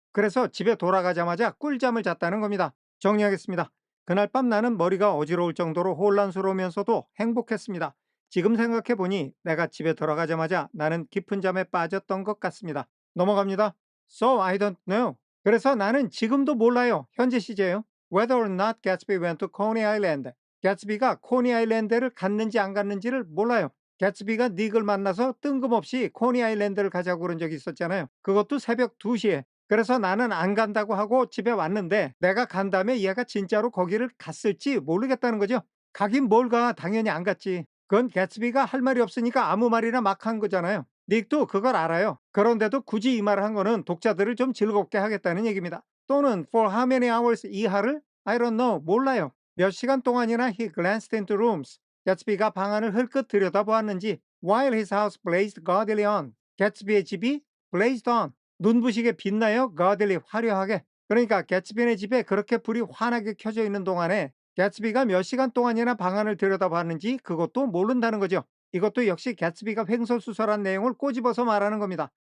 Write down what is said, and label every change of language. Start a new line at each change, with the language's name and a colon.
Korean: 그래서 집에 돌아가자마자 꿀잠을 잤다는 겁니다. 정리하겠습니다. 그날 밤 나는 머리가 어지러울 정도로 혼란스러우면서도 행복했습니다. 지금 생각해보니 내가 집에 들어가자마자 나는 깊은 잠에 빠졌던 것 같습니다. 넘어갑니다.
English: So I don't know.
Korean: 그래서 나는 지금도 몰라요. 현재 시제요.
English: Whether or not Gatsby went to Coney Island.
Korean: 개츠비가 코니 아일랜드를 갔는지 안 갔는지를 몰라요. 개츠비가 닉을 만나서 뜬금없이 코니 아일랜드를 가자고 그런 적이 있었잖아요. 그것도 새벽 2시에. 그래서 나는 안 간다고 하고 집에 왔는데 내가 간 다음에 얘가 진짜로 거기를 갔을지 모르겠다는 거죠. 가긴 뭘 가. 당연히 안 갔지. 그건 개츠비가 할 말이 없으니까 아무 말이나 막 한 거잖아요. 닉도 그걸 알아요. 그런데도 굳이 이 말을 한 거는 독자들을 좀 즐겁게 하겠다는 얘기입니다. 또는
English: for how many hours
Korean: 이하를?
English: I don't know.
Korean: 몰라요. 몇 시간 동안이나
English: he glanced into rooms.
Korean: 개츠비가 방 안을 흘끗 들여다보았는지
English: while his house blazed gaudily on.
Korean: 개츠비의 집이
English: blazed on.
Korean: 눈부시게 빛나요. gaudily 화려하게. 그러니까 개츠비네 집에 그렇게 불이 환하게 켜져 있는 동안에 개츠비가 몇 시간 동안이나 방 안을 들여다봤는지 그것도 모른다는 거죠. 이것도 역시 개츠비가 횡설수설한 내용을 꼬집어서 말하는 겁니다.